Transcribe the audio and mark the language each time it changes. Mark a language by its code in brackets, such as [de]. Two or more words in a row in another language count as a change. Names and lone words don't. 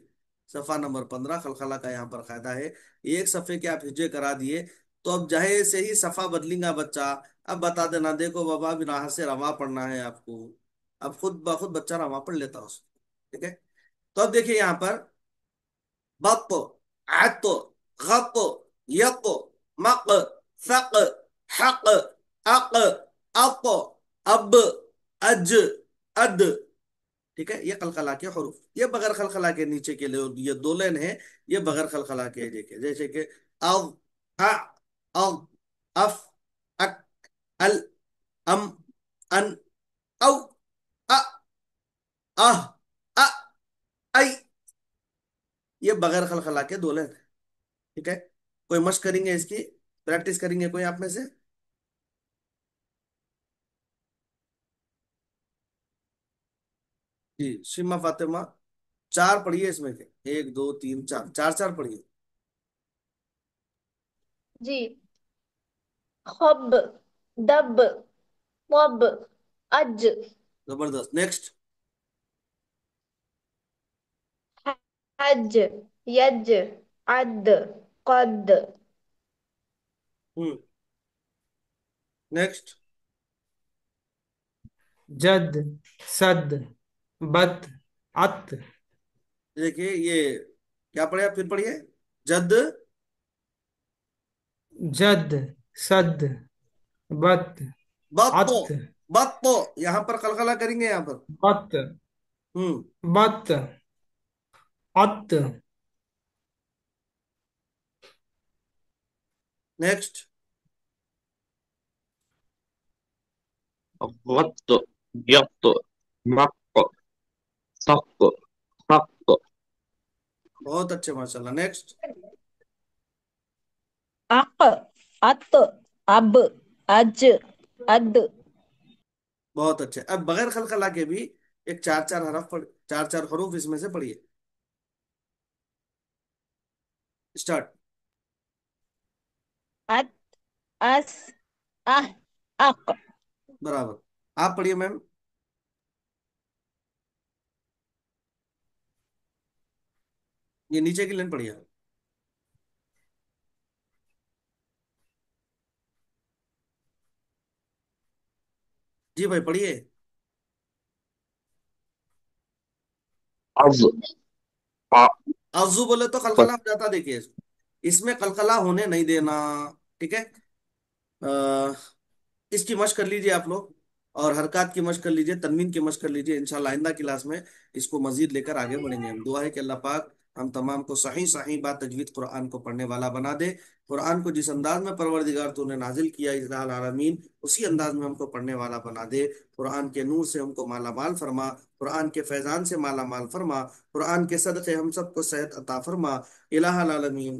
[hi] सफा नंबर 15 खलखला का यहाँ पर कायदा है। एक सफे के आप हिज्जे करा दिए, तो अब जहे से ही सफा बदलेगा बच्चा। अब बता देना, देखो बाबा बिना से रवा पढ़ना है आपको। अब खुद ब खुद बच्चा रवा पढ़ लेता उसको। ठीक है। तो अब देखिए यहाँ पर बत, अत, गत, यत, मक, फक, हक, अक, अप, अब, अज, अद। ठीक है, ये कलकला के हरूफ। ये बगैर खलखला के नीचे के लिए ये दो लाइन है, ये बगैर खलखला के है। देखिए जैसे कि अव, अ, अव, अफ, अक, अल, अम, अन, औ, अ, अह, अ, ऐ। ये बगैर खलखला के दो लाइन है। ठीक है। कोई मश्क करेंगे इसकी, प्रैक्टिस करेंगे कोई आप में से? जी शिमा फातिमा, चार पढ़िए इसमें के, एक दो तीन चार, चार चार पढ़िए। जी। खब दब वब अज जबरदस्त, नेक्स्ट। हज यज अद कद हम्म, नेक्स्ट। जद, सद, बद, अत, देखिए ये क्या पढ़े, आप फिर पढ़िए। जद, जद, सद, बत, बत्तो, अत, बत्तो। यहां पर कलकला करेंगे यहाँ पर। बत, हम्म, बत, अत, नेक्स्ट। [ar] غط يط مق صق خق [hi] बहुत अच्छे माशाल्लाह, नेक्स्ट। अक अत अब अज अद बहुत अच्छे। अब बगैर खलखला के भी एक चार चार हरफ पढ़, चार चार हरूफ इसमें से पढ़िए। स्टार्ट। अत अस अह अक बराबर। आप पढ़िए मैम। ये नीचे की लाइन पढ़िए। जी भाई पढ़िए। [ar] عظ ع [hi] आजू बोले तो कलकला हो जाता, देखिए इसमें कलकला होने नहीं देना। ठीक है। इसकी मशक कर लीजिए आप लोग, और हरकत की मशक कर लीजिए, तनवीन की मशक कर लीजिए। इंशाल्लाह आइंदा क्लास में इसको मजीद लेकर आगे बढ़ेंगे हम। दुआ है कि अल्लाह पाक हम तमाम को सही सही बात तजवीद कुरान को पढ़ने वाला बना दे। कुरान को जिस अंदाज में परवरदिगार तूने नाजिल किया इजराल आलमीन, उसी अंदाज में हमको पढ़ने वाला बना दे। कुरान के नूर से हमको माला माल फरमा, कुरान के फैजान से माला माल फरमा, कुरान के सदक़े हम सबको सेहत अता फरमा। इलाहा आलमीन।